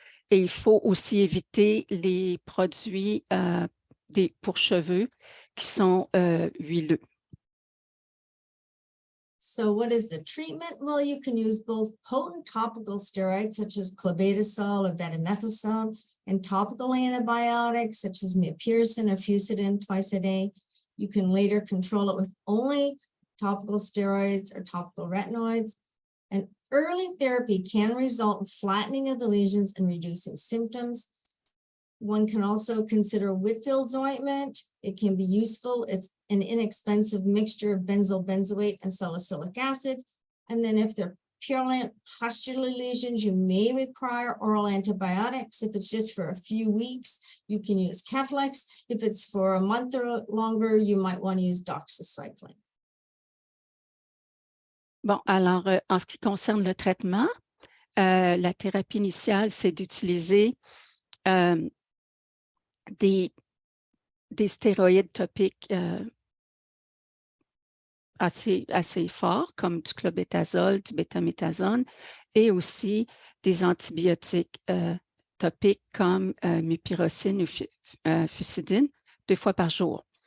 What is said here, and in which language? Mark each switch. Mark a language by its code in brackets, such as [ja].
[fr] Et il faut aussi éviter les produits pour cheveux qui sont huileux. [en] So what is the treatment? Well, you can use both potent topical steroids such as clobetasol or betamethasone and topical antibiotics such as mifepristone or Fusidin twice a day. You can later control it with only topical steroids or topical retinoids. And early therapy can result in flattening of the lesions and reducing symptoms. One can also consider Whitfield's ointment. It can be useful. It's an inexpensive mixture of benzoyl benzoate and salicylic acid. And then if they're purulent pustular lesions, you may require oral antibiotics. If it's just for a few weeks, you can use Keflex. If it's for a month or longer, you might want to use doxycycline. [fr] Bon, alors, en ce qui concerne le traitement, la thérapie initiale, c'est d'utiliser des des stéroïdes topiques assez forts, comme du clobétasol, du bétaméthasone, et aussi des antibiotiques topiques comme mupirocine ou fusidine 2 fois par jour.